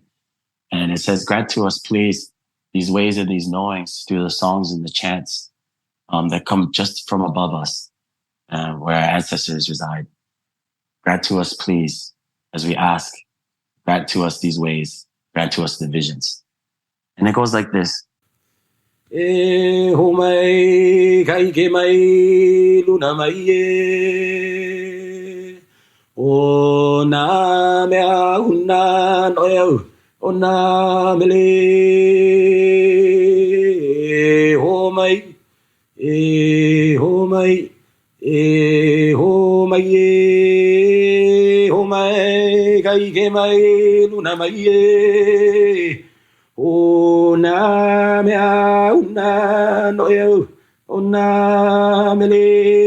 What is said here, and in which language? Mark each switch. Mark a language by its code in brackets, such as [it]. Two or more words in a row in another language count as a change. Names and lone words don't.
[en] And it says, grant to us, please, these ways and these knowings through the songs and the chants that come just from above us, where our ancestors reside. Grant to us, please, as we ask, grant to us these ways, grant to us the visions. And it goes like this. [haw] E ho mai kai ke mai luna mai e o na mea huna noeu o na mele e ho mai e ho mai e ho mai e ho mai kai ke mai luna mai e o na mea una noeu o na mele